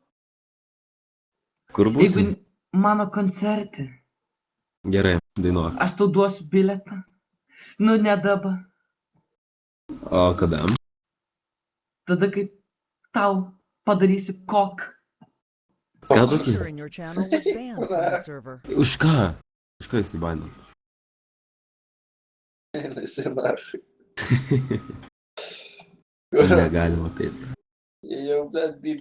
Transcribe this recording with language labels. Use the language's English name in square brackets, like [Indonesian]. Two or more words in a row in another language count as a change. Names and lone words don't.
[Lithuanian] Kur būsi? Jeigu mano koncerte, Gerai, dainuok. aš tau duosiu bilietą. Nu, ne dabar. O kada? Tada, kai tau padarysiu kok. Ką User tokį? [English] in your channel was banned from the server. [Lithuanian] Už ką? Už ką įsibainam? Nesi nahai. Negalima taip. Jau, blядь, bibi